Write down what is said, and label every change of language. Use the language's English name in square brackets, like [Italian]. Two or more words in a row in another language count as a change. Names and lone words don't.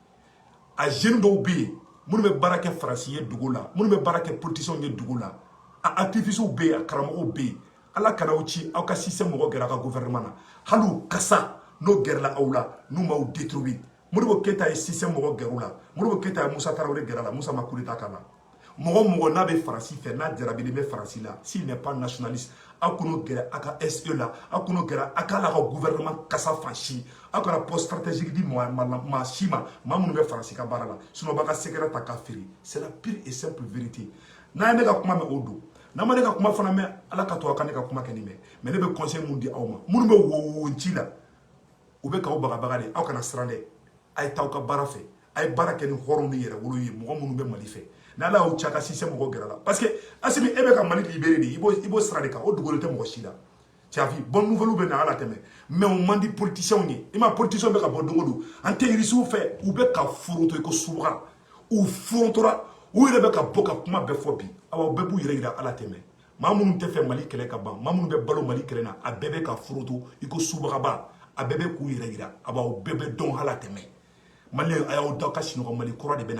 [Bambara] a jeune dɔw bɛ yen minnu bɛ baara kɛ faransi ye dugu la minnu bɛ baara kɛ politiciens ye dugu la a activistes bɛ yen a karamɔgɔw bɛ yen Ala kana aw ci aw ka système mɔgɔ gɛrɛ a ka gouvernement na hali u kasa n'o gɛrɛla aw la n'u m'aw détruire Modibo Keïta ye système mɔgɔ gɛrɛ u la Modibo Keïta ye Musa Tarawele gɛrɛ a la Musa ma [French] coup d'état [Bambara] k'a la mɔgɔ n'a bɛ faransi fɛ n'a jarabilen bɛ faransi la [French] s'il n'est pas nationaliste [Bambara] aw kan'o gɛrɛ a ka SE la aw kan'o gɛrɛ a ka ala ka gouvernement kasa fan si aw kana [French] poste stratégique [Bambara] di maa si ma maa minnu bɛ faransi ka baara la sinon b'a ka secret ta k'a feere [French] c'est la pure et simple vérité [Bambara] n'a ye ne ka kuma mɛn o don n'a ma ne ka kuma fana mɛn ala ka to a ka ne ka kuma kɛ nin mɛn mais ne bɛ conseil mun di aw ma minnu bɛ wo ci la u bɛ k'aw bagabaga de aw kana siran dɛ a ye taa aw ka baara fɛ a ye baara kɛ ni hɔrɔn ni yɛrɛ wolo ye mɔgɔ minnu bɛ Mali fɛ n'ala y'aw cɛ a ka système mɔgɔ gɛrɛ la [French] parce que [Bambara] Assimi e bɛ ka Mali libérer de i b'o sira de kan o dogolen tɛ mɔgɔ si la [French] tu as vu bonne [Bambara] nouvelle bɛ na ala tɛmɛ mais o man di politiciens ye i ma politiciens bɛ ka bɔ don o don an tɛ irisiw fɛ u bɛ ka foronto i ko subaga u forontora u yɛrɛ bɛ ka bɔ ka kuma bɛɛ fɔ bi awa bɛɛ b'u yɛrɛ yira ala tɛmɛ maa minnu tɛ fɛ Mali kɛlɛ ka ban maa minnu bɛ balo Mali kɛlɛ na a bɛɛ bɛ ka foronto i ko subagaba a bɛɛ bɛ k'u yɛrɛ yira awa o bɛɛ bɛ dɔn ala tɛmɛ Maliyɛn a y'aw da ka sinɔgɔ Mali kura de bɛna